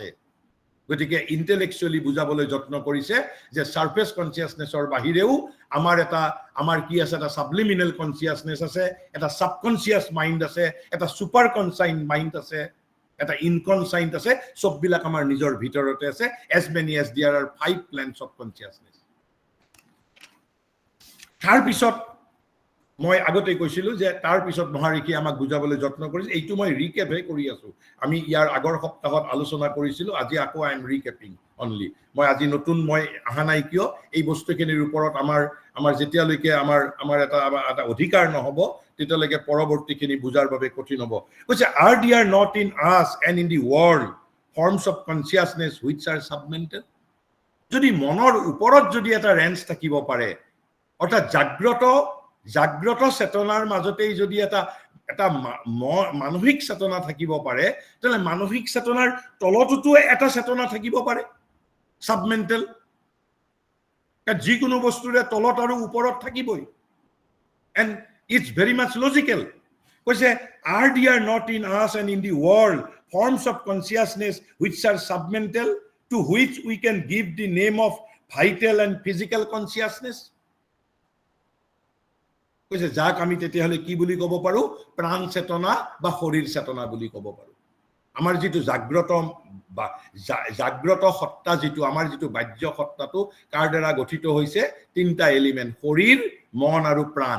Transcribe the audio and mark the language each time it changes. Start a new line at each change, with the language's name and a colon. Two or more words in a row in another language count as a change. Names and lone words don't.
Assamese: গতিকে ইন্টেলেকচুৱেলি বুজাবলৈ যত্ন কৰিছে যে
English: surface consciousness
Assamese: বাহিৰেও আমাৰ কি আছে, এটা
English: subliminal consciousness
Assamese: আছে, এটা
English: subconscious mind
Assamese: আছে, এটা
English: super conscient mind
Assamese: আছে, এটা ইনকনসাইন্ট আছে, সববিলাক আমাৰ নিজৰ ভিতৰতে আছে,
English: as many as there are 5 planes of consciousness.
Assamese: তাৰ পিছত মই আগতে কৈছিলো যে তাৰ পিছত মহাৰিষি আমাক বুজাবলৈ যত্ন কৰিছে, এইটো মই ৰিকেপহে কৰি আছো, আমি ইয়াৰ আগৰ সপ্তাহত আলোচনা কৰিছিলো, আজি আকৌ
English: I am recapping only.
Assamese: মই আজি নতুন মই অহা নাই কিয়, এই বস্তুখিনিৰ ওপৰত আমাৰ যেতিয়ালৈকে আমাৰ এটা অধিকাৰ নহব তেতিয়ালৈকে পৰৱৰ্তীখিনি বুজাৰ বাবে কঠিন হ'ব।
English: কৈছে are there not in us and in the world forms of consciousness which are submental?
Assamese: যদি মনৰ ওপৰত যদি এটা ৰেঞ্জ থাকিব পাৰে, অৰ্থাৎ জাগ্ৰত চেতনাৰ মাজতেই যদি এটা মানসিক চেতনা থাকিব পাৰে, তেতিয়াহ'লে মানসিক চেতনাৰ তলতোতো এটা চেতনা থাকিব পাৰে সাবমেণ্টেল, যিকোনো বস্তুৰে তলত আৰু ওপৰত থাকিবই,
English: and it's very much logical. কৈছে are there not in us and in the world forms of consciousness which are submental to which we can give the name of vital and physical consciousness?
Assamese: কৈছে যাক আমি তেতিয়াহ'লে কি বুলি ক'ব পাৰো, প্ৰাণ চেতনা বা শৰীৰ চেতনা বুলি ক'ব পাৰো। আমাৰ যিটো জাগ্ৰত সত্তা, যিটো আমাৰ যিটো বাহ্য সত্তাটো কাৰ দ্বাৰা গঠিত হৈছে, 3টা এলিমেণ্ট, শৰীৰ, মন আৰু প্ৰাণ।